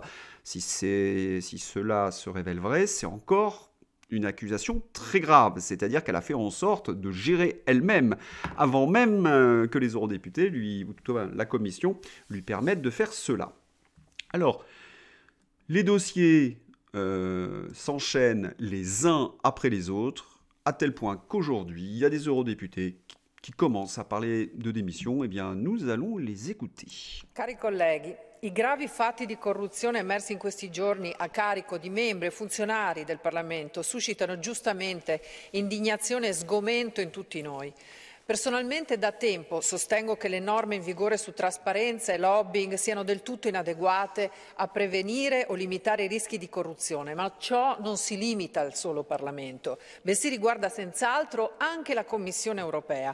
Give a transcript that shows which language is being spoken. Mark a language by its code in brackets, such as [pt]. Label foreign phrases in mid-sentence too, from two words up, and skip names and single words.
[fr] Si cela se révèle vrai, c'est encore une accusation très grave, c'est-à-dire qu'elle a fait en sorte de gérer elle-même, avant même que les eurodéputés, ou plutôt la commission, lui permettent de faire cela. Alors, les dossiers s'enchaînent les uns après les autres, à tel point qu'aujourd'hui, il y a des eurodéputés qui commencent à parler de démission. Eh bien, nous allons les écouter. [it] Cari colleghi, i gravi fatti di corruzione emersi in questi giorni a carico di membri e funzionari del Parlamento suscitano giustamente indignazione e sgomento in tutti noi. Personalmente da tempo sostengo che le norme in vigore su trasparenza e lobbying siano del tutto inadeguate a prevenire o limitare i rischi di corruzione, ma ciò non si limita al solo Parlamento, bensì riguarda senz'altro anche la Commissione europea.